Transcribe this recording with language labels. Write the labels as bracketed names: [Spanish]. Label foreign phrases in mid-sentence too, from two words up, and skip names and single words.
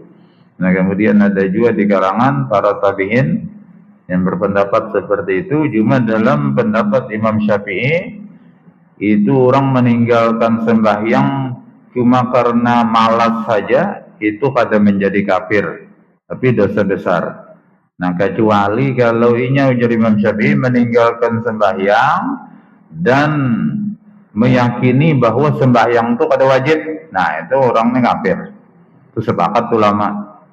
[Indonesian] Nah, kemudian ada juga di kalangan para tabi'in yang berpendapat seperti itu. Cuma dalam pendapat Imam Syafi'i itu orang meninggalkan sembahyang cuma karena malas saja itu pada menjadi kafir, tapi dosa besar. Nah, kecuali kalau inya ujar Imam Syafi'i meninggalkan sembahyang dan meyakini bahwa sembahyang itu kada wajib, nah itu orangnya kafir. Itu sepakat ulama.